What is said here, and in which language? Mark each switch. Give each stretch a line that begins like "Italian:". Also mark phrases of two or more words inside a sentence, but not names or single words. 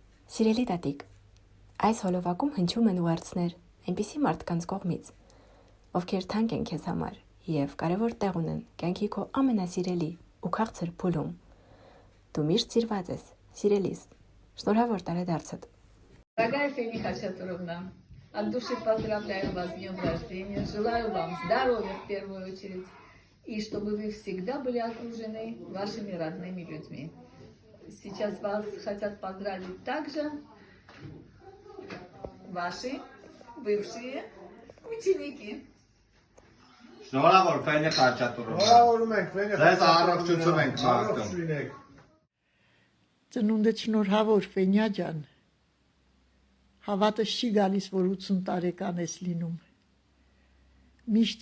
Armenian: Սիրելի տատիկ, այս հոլովակում հնչում են ուղերձներ այնպիսի մարդկանց կողմից, ովքեր թանկ են քեզ համար և կարևոր տեղ ունեն կյանքի քո ամենասիրելի ու քաղցր փուլում։ Դու միշտ սիրված ես, սիրելիս, շնորհավոր տարեդարձդ։
Russian: Дорогая Фени Хачатуровна, от души поздравляю вас с днем рождения, желаю вам здоровья в первую очередь, и чтобы вы всегда были окружены вашими родными людьми. Сейчас вас хотят поздравить также ваши бывшие ученики.
Armenian: Շնորհավոր Ֆենի Խաչատուրովna։ Շնորհավորում ենք Ֆենի Ձեզ առողջություն ենք մաղթում։ Ծնունդդ շնորհավոր Ֆենյա ջան։ Հավատս չի գալիս, որ 80 տարեկան ես լինում։ Միշտ